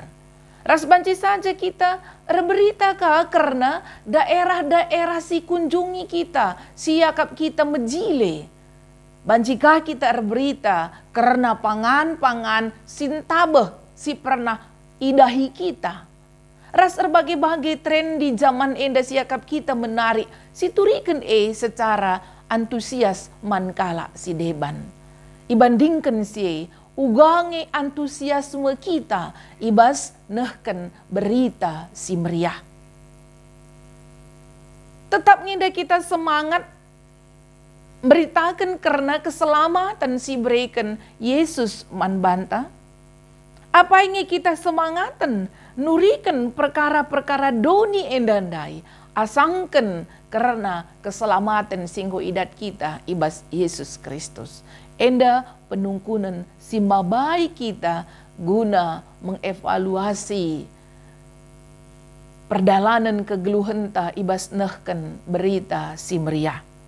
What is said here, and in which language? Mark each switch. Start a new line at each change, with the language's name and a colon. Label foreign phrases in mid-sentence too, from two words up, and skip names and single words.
Batak Karo: Ras banci saja kita berita ka karena daerah-daerah si kunjungi kita siakap kita mejile. Bancikah kita berita karena pangan-pangan sintabeh si pernah idahi kita. Ras berbagai-bagai tren di zaman enda siakap kita menarik situriken secara antusias mankala si deban. Ibandingkan si ugange antusiasme kita ibas nehken berita si meriah. Tetap ngida kita semangat beritakan karena keselamatan si berikan Yesus man banta. Apa ingin kita semangatan nurikan perkara-perkara doni endandai asangken karena keselamatan singgo idat kita ibas Yesus Kristus. Enda penungkunan si mabai kita guna mengevaluasi perdalanan kegeluhenta ibas nehken berita si meriah.